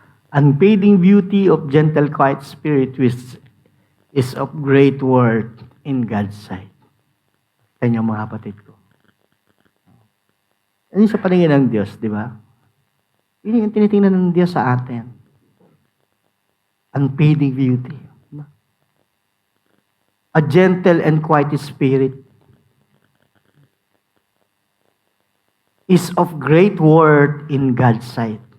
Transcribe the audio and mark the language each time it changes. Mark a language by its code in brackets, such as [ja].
[en] Unfading beauty of gentle, quiet spirit which is of great worth in God's sight. [tl] Kanya mga kapatid ko. Ano sa paningin ng Diyos, di ba? Yun yung tinitingnan ng Diyos sa atin. [en] Unfading beauty. A gentle and quiet spirit is of great worth in God's sight.